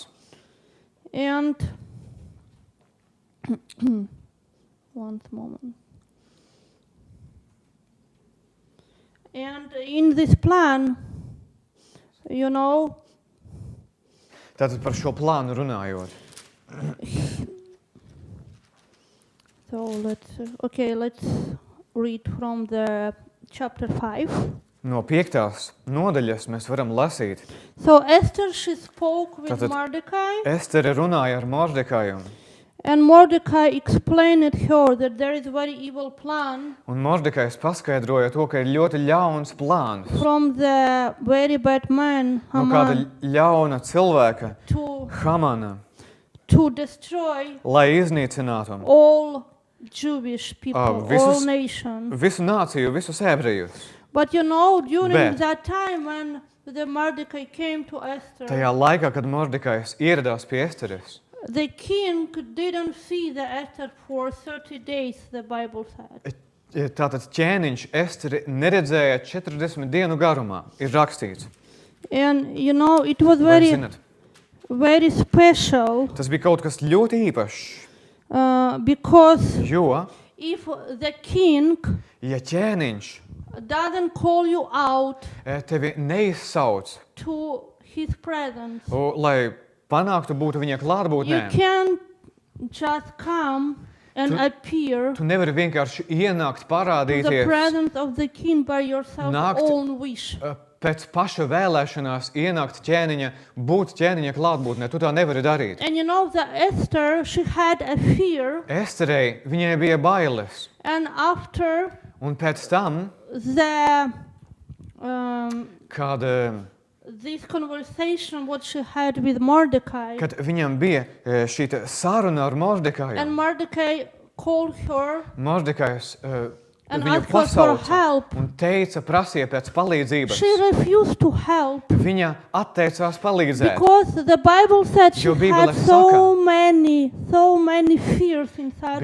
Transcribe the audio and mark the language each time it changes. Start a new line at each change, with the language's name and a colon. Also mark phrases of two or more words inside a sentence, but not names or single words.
English: And one moment. And in this plan,
Latvian: Tātad par šo plānu runājot.
English: so let's read from the chapter 5.
Latvian: No 5. nodaļas mēs varam lasīt.
English: So Esther, she spoke with
Latvian: Tātad-
English: Mordecai,
Latvian: Estere runāja ar Mordekaju,
English: and Mordecai explained her that there is a very evil plan
Latvian: un Mordekajs paskaidroja to, ka ir ļoti ļauns plāns
English: from the very bad man
Latvian: no kāda
English: Haman
Latvian: ļauna cilvēka,
English: to destroy
Latvian: lai iznīcinātu
English: all Jewish people, all
Latvian: visus-
English: nations.
Latvian: visu nāciju, visus ebrejus.
English: But during
Latvian: Bet-
English: that time when the Mordecai came to Esther,
Latvian: Tajā laikā, kad Mordekajs ieradās pie Esteres,
English: the king didn't see the Esther for 30 days, the Bible said.
Latvian: tātad ķēniņš Esteri neredzēja 40 dienu garumā, ir rakstīts.
English: And it was
Latvian: Vai
English: very,
Latvian: zinat?
English: very special
Latvian: Tas bija kaut kas ļoti īpašs,
English: because
Latvian: jo,
English: if the king
Latvian: ja ķēniņš
English: doesn't call you out
Latvian: tevi neizsauc,
English: to his presence,
Latvian: lai panāktu būt viņa
English: you
Latvian: klātbūtnē,
English: can't just come and appear
Latvian: tu nevari vienkārši ienākt,
English: to the
Latvian: parādīties
English: presence of the king by yourself
Latvian: Nākt-
English: own wish.
Latvian: pēc paša vēlēšanās, ienākt būt ķēniņa klātbūtnē. Tu tā nevari darīt.
English: And the Esther, she had a fear,
Latvian: Esterei, viņai bija bailes,
English: and after
Latvian: un pēc tam,
English: the
Latvian: kad
English: this conversation what she had with Mordecai,
Latvian: viņam bija šī te saruna ar Mordekaju,
English: and Mordecai called her
Latvian: Mordekajs
English: and
Latvian: viņu
English: asked her for
Latvian: pasauca
English: help.
Latvian: un prasīja pēc palīdzības.
English: She refused to help
Latvian: Viņa atteicās palīdzēt,
English: because the Bible said she
Latvian: Jo Bībele
English: had so many fears inside